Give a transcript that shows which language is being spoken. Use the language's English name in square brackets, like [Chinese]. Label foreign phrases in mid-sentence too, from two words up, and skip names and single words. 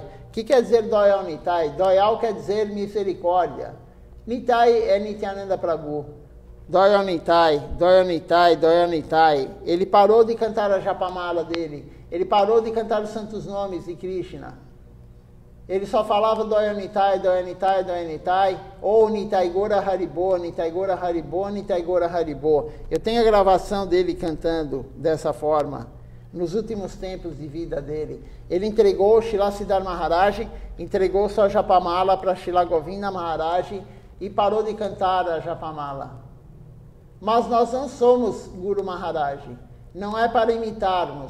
[Portuguese] O que quer dizer Doyonitai? Doyal quer dizer misericórdia. Nitai é Nityananda Prabhu. Doyonitai, Doyonitai, Doyonitai. Ele parou de cantar a Japamala dele. Ele parou de cantar os santos nomes de Krishna. Ele só falava Doyonitai, Doyonitai, Doyonitai, ou Nitai Gora Haribo, Nitai Gora Haribo, Nitai Gora Haribo. Eu tenho a gravação dele cantando dessa forma, nos últimos tempos de vida dele. Ele entregou Srila Siddhartha Maharaj, entregou sua Japamala para Srila Govinda Maharaj e parou de cantar a Japamala. Mas nós não somos Guru Maharaj, não é para imitarmos.